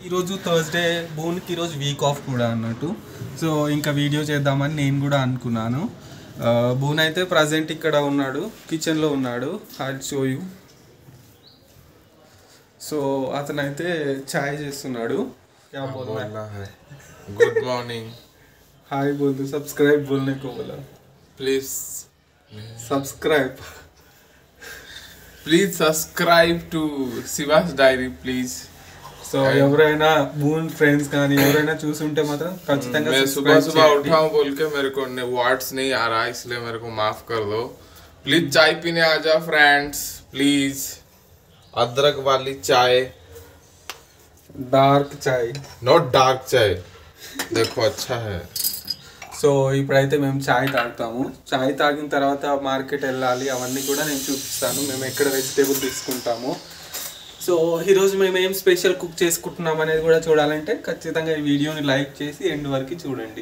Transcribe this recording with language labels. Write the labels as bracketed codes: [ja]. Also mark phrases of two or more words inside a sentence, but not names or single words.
[te] ఈరోజు థర్స్డే, బోన్కి ఈరోజు [en] week off [te] కూడా అన్నట్టు. సో ఇంకా వీడియో చేద్దామని నేను కూడా అనుకున్నాను. బోన్ అయితే ప్రజెంట్ ఇక్కడ ఉన్నాడు, కిచెన్లో ఉన్నాడు. [en] I will show you. [te] సో అతనైతే చాయ్ చేస్తున్నాడు. [hi] क्या बोलना है? [en] good morning. [hi] हाय बोल दो. सब्सक्राइब बोलने को बोला. प्लीज सब्सक्राइब [en] Subscribe to Shivas Diary please. [te] సో ఎవరైనా బూన్ ఫ్రెండ్స్ కానీ ఎవరైనా చూసుంటే మాత్రం ఖచ్చితంగా [hi] मैं सुबह सुबह उठा हूँ बोल के मेरे को वर्ड्स नहीं आ रहा, इसलिए मेरे को माफ कर दो. प्लीज चाय पीने आ जाओ फ्रेंड्स, प्लीज. अदरक वाली चाय, [te] డార్క్ చాయ్, [en] not dark [hi] चाय. देखो अच्छा है. [te] సో ఇప్పుడైతే మేము చాయ్ తాగుతాము. చాయ్ తాగిన తర్వాత మార్కెట్ వెళ్ళాలి, అవన్నీ కూడా నేను చూపిస్తాను. మేము ఎక్కడ వెజిటేబుల్ తీసుకుంటాము. సో ఈరోజు మేము ఏం స్పెషల్ కుక్ చేసుకుంటున్నాం అనేది కూడా చూడాలంటే ఖచ్చితంగా ఈ వీడియోని లైక్ చేసి ఎండ్ వరకు చూడండి.